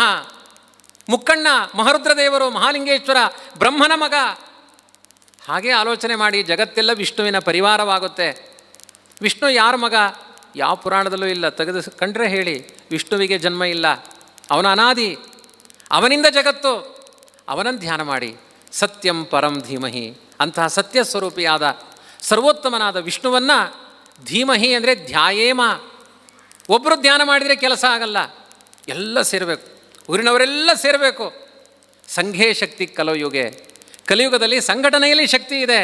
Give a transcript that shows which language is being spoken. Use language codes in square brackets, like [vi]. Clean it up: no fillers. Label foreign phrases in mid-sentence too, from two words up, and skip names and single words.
[kn] ಮುಕ್ಕಣ್ಣ ಮಹಾರುದ್ರದೇವರು, ಮಹಾಲಿಂಗೇಶ್ವರ ಬ್ರಹ್ಮನ ಮಗ. ಹಾಗೆ ಆಲೋಚನೆ ಮಾಡಿ, ಜಗತ್ತೆಲ್ಲ ವಿಷ್ಣುವಿನ ಪರಿವಾರವಾಗುತ್ತೆ. ವಿಷ್ಣು ಯಾರ ಮಗ? ಯಾವ ಪುರಾಣದಲ್ಲೂ ಇಲ್ಲ, ತೆಗೆದು ಕಂಡ್ರೆ ಹೇಳಿ. ವಿಷ್ಣುವಿಗೆ ಜನ್ಮ ಇಲ್ಲ, ಅವನ ಅನಾದಿ, ಅವನಿಂದ ಜಗತ್ತು. ಅವನನ್ನು ಧ್ಯಾನ ಮಾಡಿ. [sa] ಸತ್ಯಂ ಪರಂ ಧೀಮಹಿ, [kn] ಅಂತಹ ಸತ್ಯ ಸ್ವರೂಪಿಯಾದ ಸರ್ವೋತ್ತಮನಾದ ವಿಷ್ಣುವನ್ನು ಧೀಮಹಿ ಅಂದರೆ ಧ್ಯಾಯೇಮ. ಒಬ್ಬರು ಧ್ಯಾನ ಮಾಡಿದರೆ ಕೆಲಸ ಆಗಲ್ಲ, ಎಲ್ಲ ಸೇರಬೇಕು, ಊರಿನವರೆಲ್ಲ ಸೇರಬೇಕು. [sa] ಸಂಘೇ ಶಕ್ತಿ ಕಲಯುಗೆ, [kn] ಕಲಿಯುಗದಲ್ಲಿ ಸಂಘಟನೆಯಲ್ಲಿ ಶಕ್ತಿ ಇದೆ.